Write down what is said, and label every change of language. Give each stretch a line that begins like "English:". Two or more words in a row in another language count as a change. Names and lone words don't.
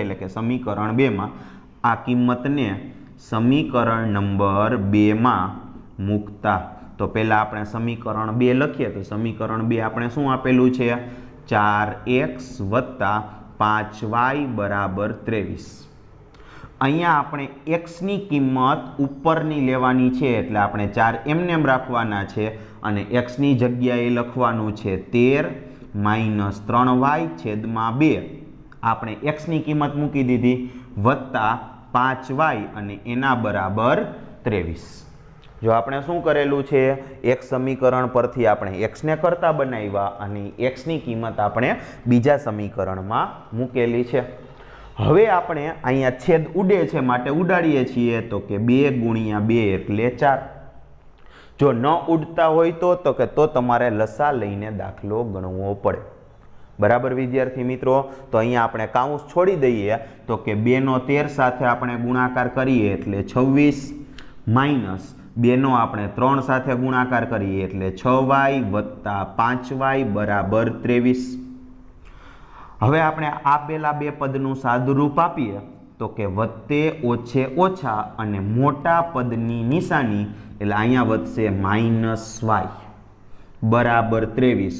Gujarati: એટલે કે સમીકરણ 2 માં આ કિંમતને સમીકરણ નંબર 2 માં મૂકતા તો પહેલા આપણે સમીકરણ 2 લખીએ તો સમીકરણ 2 આપણે શું આપેલું છે 4x વત્તા 5y બરાબર 23। અહીંયા આપણે x ની કિંમત ઉપરની લેવાની છે એટલે આપણે 4 એમનેમ રાખવાના છે અને x ની જગ્યાએ લખવાનું છે 13 - 3y છેદમાં 2। આપણે x ની કિંમત મૂકી દીધી વત્તા 5y અને એના બરાબર 23। જો આપણે શું કરેલું છે એક સમીકરણ પરથી આપણે x ને કરતા બનાવ્યા અને x ની કિંમત આપણે બીજા સમીકરણમાં મૂકેલી છે। હવે આપણે અહીંયા છેદ ઉડે છે માટે ઉડાડીએ છીએ તો કે 2 × 2 એટલે 4। જો ન ઉડતા હોય તો કે તો તમારે લસા લઈને દાખલો ગણવો પડે। બરાબર વિદ્યાર્થી મિત્રો, તો અહીંયા આપણે કાઉંસ છોડી દઈએ તો કે 2 નો 13 સાથે આપણે ગુણાકાર કરીએ એટલે 26 માઇનસ 2 નો આપણે 3 સાથે ગુણાકાર કરીએ એટલે 6y વત્તા 5y બરાબર 23। હવે આપણે આપેલા બે પદનું સાદુરૂપ આપીએ તો કે વત્તે ઓછે ઓછા અને મોટા પદની નિશાની એટલે અહીંયા વધશે -y બરાબર 23.